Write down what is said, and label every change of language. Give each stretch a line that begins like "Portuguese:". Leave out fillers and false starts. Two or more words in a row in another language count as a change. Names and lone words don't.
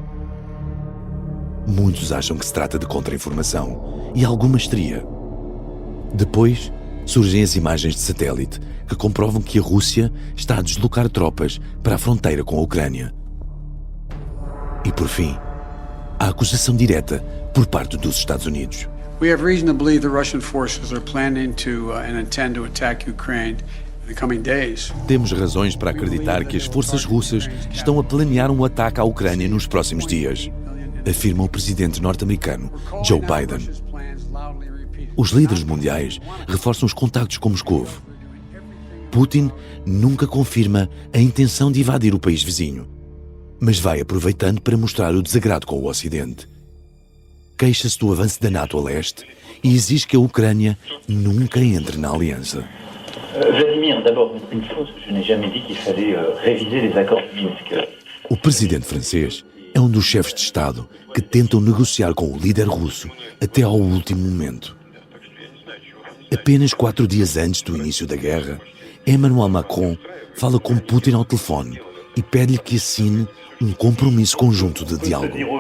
Portuguese: Muitos acham que se trata de contra-informação e alguma histeria. Depois, surgem as imagens de satélite que comprovam que a Rússia está a deslocar tropas para a fronteira com a Ucrânia. E por fim, a acusação direta por parte dos Estados Unidos.
English: We have reason to believe the Russian forces are planning to and intend to attack Ukraine in the coming days.
Portuguese: Temos razões para acreditar que as forças russas estão a planear um ataque à Ucrânia nos próximos dias, afirma o presidente norte-americano Joe Biden. Os líderes mundiais reforçam os contactos com Moscovo. Putin nunca confirma a intenção de invadir o país vizinho, mas vai aproveitando para mostrar o desagrado com o Ocidente. Queixa-se do avanço da NATO a leste e exige que a Ucrânia nunca entre na aliança.
French: Vladimir, d'abord une chose, je n'ai jamais dit qu'il fallait réviser les accords de Minsk.
Portuguese: O presidente francês é um dos chefes de Estado que tentam negociar com o líder russo até ao último momento. Apenas 4 dias antes do início da guerra, Emmanuel Macron fala com Putin ao telefone e pede-lhe que assine um compromisso conjunto de diálogo.